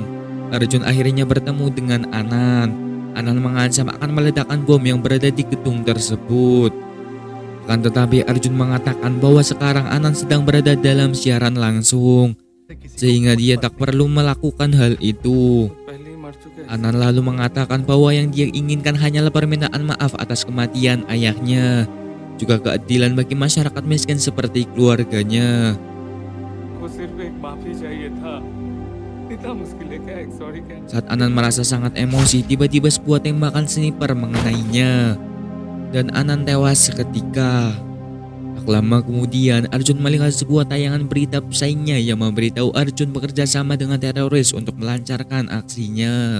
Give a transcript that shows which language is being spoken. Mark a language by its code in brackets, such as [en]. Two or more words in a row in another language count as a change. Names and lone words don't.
[id] Arjun akhirnya bertemu dengan Anan. Anan mengancam akan meledakkan bom yang berada di gedung tersebut. Akan tetapi Arjun mengatakan bahwa sekarang Anan sedang berada dalam siaran langsung, sehingga dia tak perlu melakukan hal itu. [hi] पहले ही मर चुके हैं। [id] Anan lalu mengatakan bahwa yang dia inginkan hanyalah permintaan maaf atas kematian ayahnya, juga keadilan bagi masyarakat miskin seperti keluarganya. [hi] को सिर्फ एक माफी चाहिए था। इतना मुश्किल है क्या एक सॉरी कहना? [id] Saat Anan merasa sangat emosi, tiba-tiba sebuah tembakan sniper mengenainya dan Anan tewas seketika. Tak lama kemudian Arjun melihat sebuah tayangan berita pesaingnya yang memberitahu Arjun bekerja sama dengan teroris untuk melancarkan aksinya.